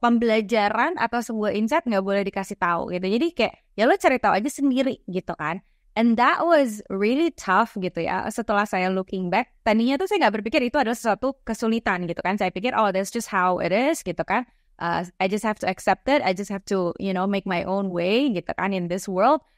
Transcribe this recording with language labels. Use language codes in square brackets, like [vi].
[id] Pembelajaran atau sebuah insight nggak boleh dikasih tahu gitu. Jadi kayak ya lo cari tahu aja sendiri gitu kan. [en] And that was really tough gitu ya. [id] Setelah saya [en] looking back, [id] tadinya tuh saya nggak berpikir itu adalah sesuatu kesulitan gitu kan. Saya pikir [en] oh that's just how it is gitu kan. I just have to accept it. I just have to make my own way gitu kan in this world.